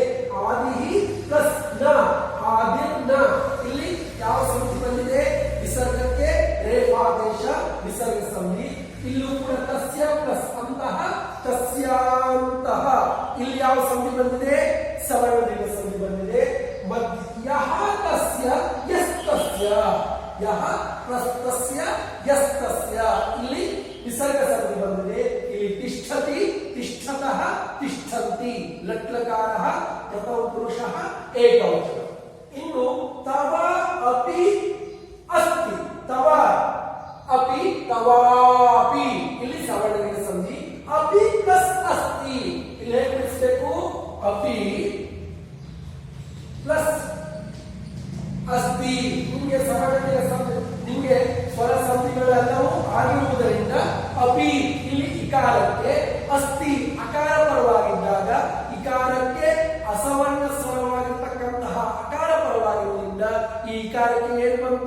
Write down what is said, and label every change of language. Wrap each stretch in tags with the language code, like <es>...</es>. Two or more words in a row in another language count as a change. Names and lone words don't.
<sa>ಆದಿಹಿ ಪ್ಲಸ್ ನ, ಆದಿರ್ನ.</sa> <kn>ಇಲ್ಲಿ ಯಾವ ಸಂಧಿ ಬಂದಿದೆ? ವಿಸರ್ಗಕ್ಕೆ ರೇಫಾದೇಶ ವಿಸರ್ಗ ಸಂಧಿ. ಇಲ್ಲೂ ಕೂಡ</kn> <sa>ತಸ್ಯ ಪ್ಲಸ್ ಅಂತಹ, ತಸ್ಯಾಂತಹ.</sa> <kn>ಇಲ್ಲಿ ಯಾವ ಸಂಧಿ ಬಂದಿದೆ? ಸವರ್ಣದಿಂದ ಸಂಧಿ ಬಂದಿದೆ.</kn> <sa>ಯಹ ತಸ್ಯ ಯಸ್ತಸ್ಯ, ಯಹ ಪ್ರಸ್ತಸ್ಯ ಯಸ್ತಸ್ಯ.</sa> <kn>ಇಲ್ಲಿ ವಿಸರ್ಗ ಸಂಧಿ ಬಂದಿದೆ. ಇಲ್ಲಿ</kn> <sa>ತಿಷ್ಠತಿ, ತಿಷ್ಠತಃ, ತಿಷ್ಠಂತಿ.</sa> <kn>ಲಟ್ಲಕಾರ ಪ್ರಥಮ ಪುರುಷ ಏಕವಚನ. ಇನ್ನು</kn> <sa>ತವ ಅಪಿ ಅಸ್ತಿ, ತವ ಅಪಿ ತವಾಪಿ.</sa> <kn>ಇಲ್ಲಿ ಸವರ್ಣದಿಂದ ಸಂಧಿ.</kn> <sa>ಅಪಿ ಪ್ಲಸ್ ಅಸ್ತಿ.</sa> <kn>ಇಲ್ಲಿ ಹೇಗೆ ಬಿಡಿಸಬೇಕು?</kn> <sa>ಅಪಿ ಪ್ಲಸ್ ಅಸ್ತಿ.</sa> <kn>ನಿಮಗೆ ಸವರ್ಣದಿಂದ ಸಂಧಿ, ನಿಮಗೆ ಸ್ವರ ಸಂಧಿಗಳೆಲ್ಲವೂ ಆಗಿರುವುದರಿಂದ ಅಪಿ ಇಲ್ಲಿ ಇಕಾರಕ್ಕೆ, ಅಸ್ತಿ ಅಕಾರ ಪರವಾಗಿದ್ದಾಗ ಇಕಾರಕ್ಕೆ ಅಸವರ್ಣ ಸ್ವರವಾಗಿರ್ತಕ್ಕಂತಹ ಅಕಾರ ಪರವಾಗಿರುವುದರಿಂದ ಈ ಇಕಾರಕ್ಕೆ ಏನು ಬಂತು?</kn>